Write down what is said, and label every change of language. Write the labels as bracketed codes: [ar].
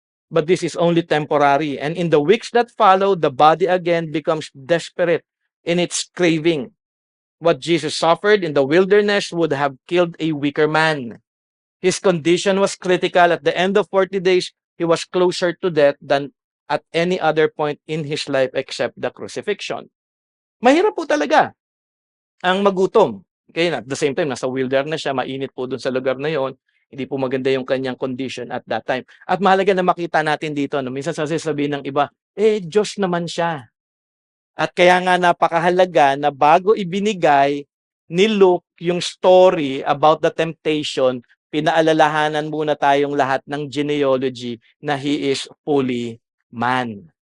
[en] But this is only temporary. And in the weeks that follow, the body again becomes desperate in its craving. What Jesus suffered in the wilderness would have killed a weaker man. His condition was critical. At the end of 40 days, he was closer to death than at any other point in his life except the crucifixion. [tl] Mahirap po talaga ang magutom. Okay, at the same time, nasa wilderness siya, mainit po dun sa lugar na yon. Hindi po maganda yung kanyang condition [en] at that time. [tl] At mahalaga na makita natin dito, no? Minsan sasabihin ng iba, Diyos naman siya. At kaya nga napakahalaga na bago ibinigay ni Luke yung story about the temptation, pinaalalahanan muna tayong lahat ng genealogy na [en] he is fully man.